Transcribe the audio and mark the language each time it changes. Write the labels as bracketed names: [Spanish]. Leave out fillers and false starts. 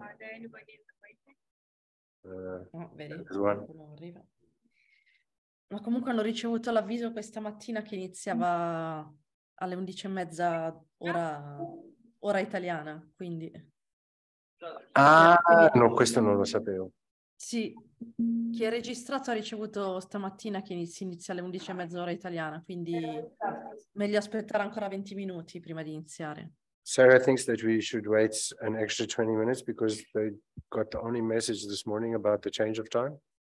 [English] Are there anybody in the waiting? [Italian] Oh, vedi? [English] There's one. [Italian] Qualcuno arriva. Ma comunque hanno ricevuto l'avviso questa mattina che iniziava alle 11:30 ora italiana, quindi... Ah, Quindi- no, questo non lo sapevo. Sì, chi è registrato ha ricevuto stamattina che inizia alle 11:30 ora italiana, quindi meglio aspettare ancora 20 minuti prima di iniziare. [English] Sarah thinks that we should wait an extra 20 minutes because they got the only message this morning about the change of time.